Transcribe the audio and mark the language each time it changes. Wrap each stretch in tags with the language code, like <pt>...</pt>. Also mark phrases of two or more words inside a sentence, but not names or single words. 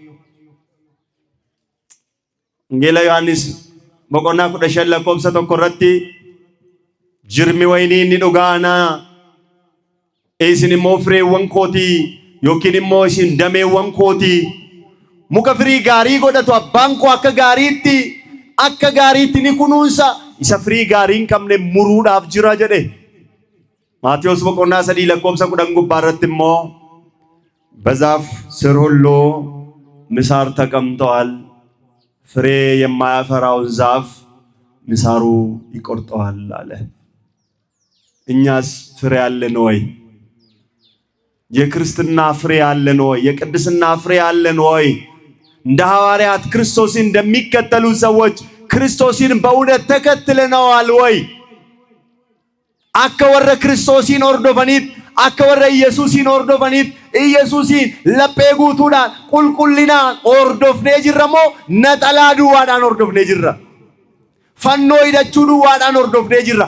<om>Wangeela Yohaannis boqonnaa 15 lakkoofsa 1 irratti jirmi waynii inni dhugaanaa isin immoo fireewwan kootii yookiin immoo isin dameewwan kootii. Muka firii gaarii godhatu abbaan koo akka gaariitti ni kunuunsa. Isa firii gaarii hin qabne muruudhaaf jira jedhe. Maatiyos boqonnaa 3 lakkoofsa 10 gubbaa irratti immoo</om> <am>በዛፍ ስር ሁሉ ምሳር ተቀምጠዋል፣ ፍሬ የማያፈራውን ዛፍ ምሳሩ ይቆርጠዋል አለ። እኛስ ፍሬ አለን ወይ? የክርስትና ፍሬ አለን ወይ? የቅድስና ፍሬ አለን ወይ? እንደ ሐዋርያት ክርስቶስን እንደሚከተሉ ሰዎች ክርስቶስን በእውነት ተከትለናል ወይ?</am> <om>akka warra Kiristoosiin hordofaniit, akka warra Yesuusiin hordofaniit, Yesuusiin laphee guutuudhaan qulqullinaan hordofnee jirra moo naxalaa duwwaadhaan hordofnee jirra? Fannoo hidhachuu duwwaadhaan hordofnee jirra?</om>